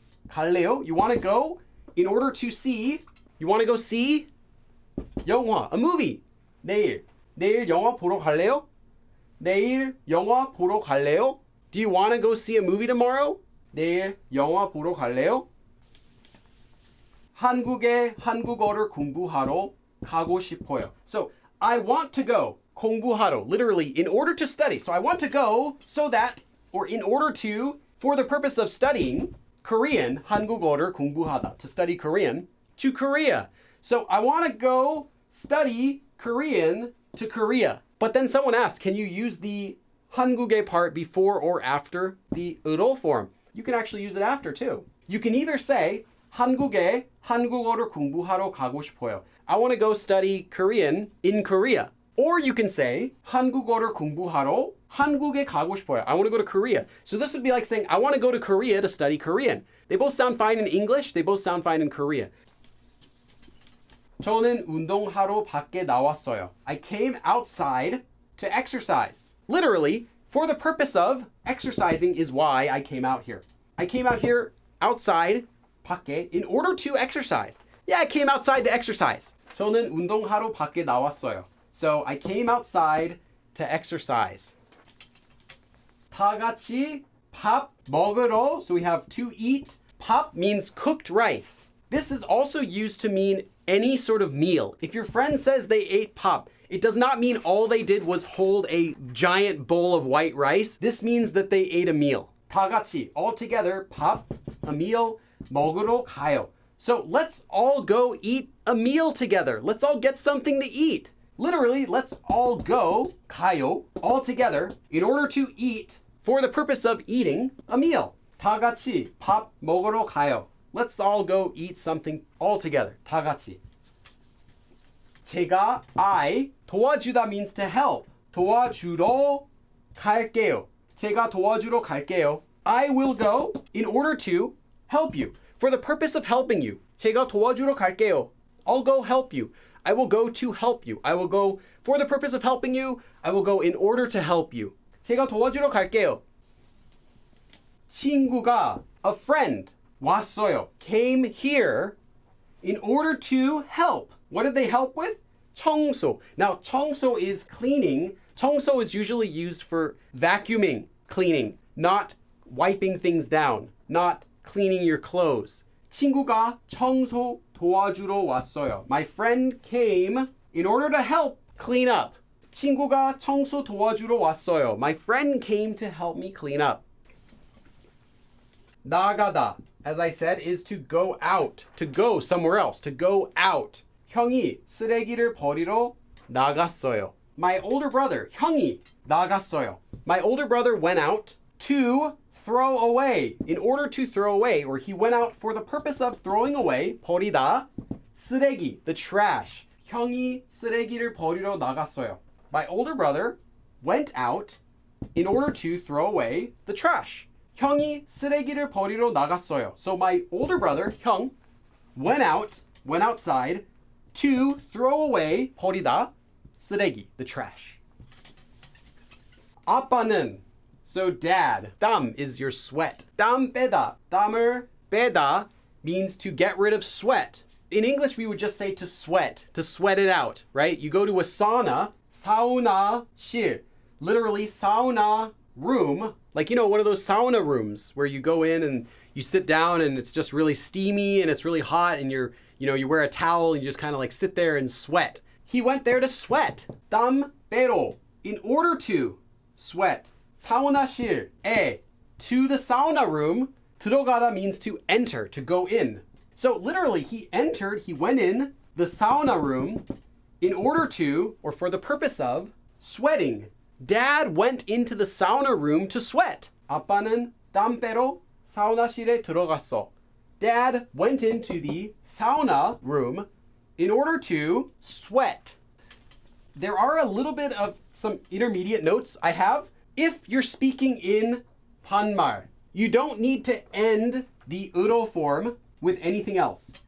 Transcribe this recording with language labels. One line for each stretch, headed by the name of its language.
Korean: 갈래요?
English: You want to go in order to see. You want to go see 영화, a movie.
Korean: 내일 영화 보러 갈래요? 내일 영화 보러 갈래요?
English: Do you want to go see a movie tomorrow?
Korean: 내일 영화 보러 갈래요? 한국에 한국어를 공부하러 가고 싶어요.
English: So, I want to go. 공부하러, literally, in order to study. So I want to go so that, or in order to, for the purpose of studying Korean,
Korean: 한국어를 공부하다,
English: to study Korean, to Korea. So I want to go study Korean to Korea. But then someone asked, can you use the 한국에 part before or after the Urol form? You can actually use it after too. You can either say
Korean: 한국에 한국어를 공부하러 가고 싶어요.
English: I want to go study Korean in Korea. Or you can say
Korean: 한국어를 공부하러 한국에 가고 싶어요.
English: I want to go to Korea. So this would be like saying I want to go to Korea to study Korean. They both sound fine in English. They both sound fine in Korea.
Korean: 저는 운동하러 밖에 나왔어요.
English: I came outside to exercise. Literally, for the purpose of exercising is why I came out here. I came out here outside, 밖에, in order to exercise. Yeah, I came outside to exercise.
Korean: 저는 운동하러 밖에 나왔어요.
English: So I came outside to exercise.
Korean: 다 같이 밥 먹으러.
English: So we have to eat. 밥 means cooked rice. This is also used to mean any sort of meal. If your friend says they ate 밥, it does not mean all they did was hold a giant bowl of white rice. This means that they ate a meal.
Korean: 다 같이,
English: all together,
Korean: 밥,
English: a meal,
Korean: 먹으러 가요.
English: So let's all go eat a meal together. Let's all get something to eat. Literally, let's all go, 가요, all together, in order to eat, for the purpose of eating, a meal.
Korean: 다 같이 밥 먹으러 가요.
English: Let's all go eat something all together.
Korean: 다 같이.
English: 제가, I, 도와주다 means to help.
Korean: 도와주러 갈게요. 제가 도와주러 갈게요.
English: I will go in order to help you. For the purpose of helping you.
Korean: 제가 도와주러 갈게요.
English: I'll go help you. I will go to help you. I will go for the purpose of helping you. I will go in order to help you.
Korean: 제가 도와주러 갈게요.
English: 친구가, a friend, 왔어요. Came here in order to help. What did they help with? 청소. Now, 청소 is cleaning. 청소 is usually used for vacuuming, cleaning, not wiping things down, not cleaning your clothes.
Korean: 친구가 청소 도와주러 왔어요.
English: My friend came in order to help clean up.
Korean: 친구가 청소 도와주러 왔어요.
English: My friend came to help me clean up. 나가다, as I said, is to go out, to go somewhere else, to go out.
Korean: 형이 쓰레기를 버리러 나갔어요.
English: My older brother,
Korean: 형이 나갔어요.
English: My older brother went out to throw away, in order to throw away, or he went out for the purpose of throwing away, 버리다, 쓰레기, the trash.
Korean: 형이 쓰레기를 버리러 나갔어요.
English: My older brother went out in order to throw away the trash.
Korean: 형이 쓰레기를 버리러 나갔어요.
English: So my older brother, 형, went outside to throw away, 버리다, 쓰레기, the trash. 아빠는, so dad, 땀 is your sweat.
Korean: 땀 빼다, 땀을 빼다
English: means to get rid of sweat. In English, we would just say to sweat it out, right? You go to a sauna, 사우나실, literally sauna room, like, you know, one of those sauna rooms where you go in and you sit down and it's just really steamy and it's really hot and you wear a towel and you just kind of like sit there and sweat. He went there to sweat.
Korean: 땀 빼러,
English: in order to sweat. 사우나실에, to the sauna room. 들어가다 means to enter, to go in. So literally, he went in the sauna room in order to, or for the purpose of, sweating. Dad went into the sauna room to sweat.
Korean: 아빠는 땀 빼러 사우나실에 들어갔어.
English: Dad went into the sauna room in order to sweat. There are a little bit of some intermediate notes I have. If you're speaking in 반말, you don't need to end the Uro form with anything else.